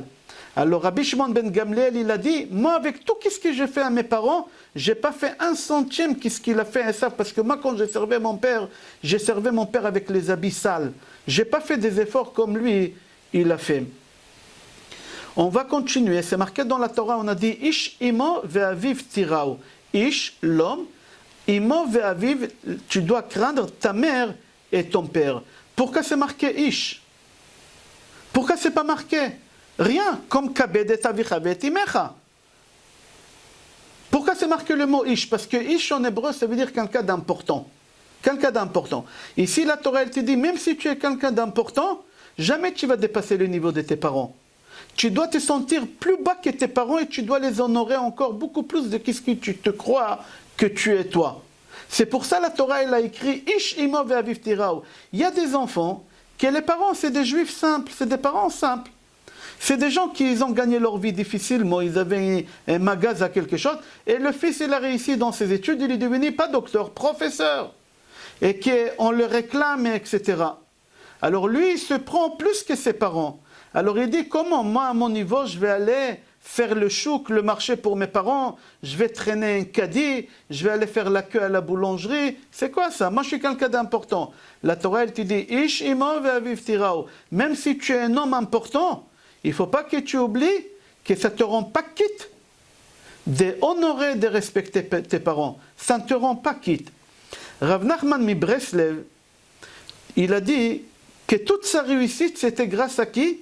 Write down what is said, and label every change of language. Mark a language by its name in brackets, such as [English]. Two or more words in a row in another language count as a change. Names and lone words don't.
[French] Alors Rabbi Shimon ben Gamliel, il a dit, moi avec tout ce que j'ai fait à mes parents, je n'ai pas fait un centième qu'est-ce qu'il a fait à ça, parce que moi quand j'ai servi mon père avec les habits sales. Je n'ai pas fait des efforts comme lui, il a fait. On va continuer, c'est marqué dans la Torah, on a dit, [Hebrew] איש אמו ואביו תיראו. [French] Ish, l'homme, [Hebrew] אמו ואביו, [French] tu dois craindre ta mère et ton père. Pourquoi c'est marqué Ish? Pourquoi c'est pas marqué rien, comme [Hebrew] כבד את אביך את אמך. [French] Pourquoi c'est marqué le mot ish? Parce que ish en hébreu, ça veut dire quelqu'un d'important. Quelqu'un d'important. Ici, la Torah, elle te dit, même si tu es quelqu'un d'important, jamais tu vas dépasser le niveau de tes parents. Tu dois te sentir plus bas que tes parents et tu dois les honorer encore beaucoup plus de ce que tu te crois que tu es toi. C'est pour ça la Torah, elle a écrit [Hebrew] איש אמו ואביו תיראו. [French] Il y a des enfants que les parents, c'est des juifs simples, c'est des parents simples. C'est des gens qui ont gagné leur vie difficilement, ils avaient un magasin, quelque chose, et le fils, il a réussi dans ses études, il est devenu pas docteur, professeur, et qu'on le réclame, etc. Alors lui, il se prend plus que ses parents. Alors il dit, comment moi, à mon niveau, je vais aller faire le chouk, le marché pour mes parents, je vais traîner un caddie, je vais aller faire la queue à la boulangerie. C'est quoi ça? Moi, je suis quelqu'un d'important. La Torah, elle te dit, [Hebrew] איש אמו ואביו תיראו. [French] Même si tu es un homme important, il ne faut pas que tu oublies que ça ne te rend pas quitte d'honorer, de respecter tes parents. Ça ne te rend pas quitte. Rav Nachman mi Breslev, il a dit que toute sa réussite, c'était grâce à qui?